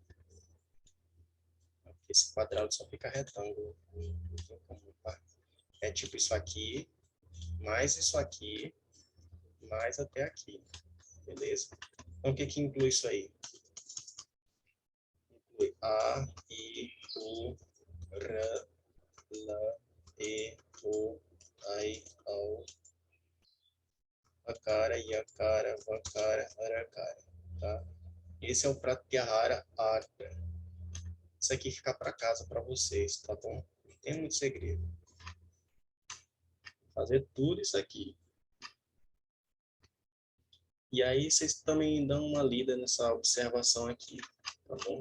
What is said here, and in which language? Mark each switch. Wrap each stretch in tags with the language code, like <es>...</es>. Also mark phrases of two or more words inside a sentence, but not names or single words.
<pt>Esse quadrado só fica retângulo. É tipo isso aqui, mais isso aqui, mais até aqui. Beleza? Então o que que inclui isso aí? Inclui A,</pt> <sa>इ, उ, ऋ, ऌ, ए, ओ, ऐ, औ, अकार, यकार, वकार, हरकार.</sa> <pt>Tá? Esse é o</pt> <sa>प्रत्याहार अर्थ.</sa> <pt>Isso aqui fica para casa para vocês, tá bom? Não tem muito segredo. Fazer tudo isso aqui. E aí vocês também dão uma lida nessa observação aqui, tá bom?</pt>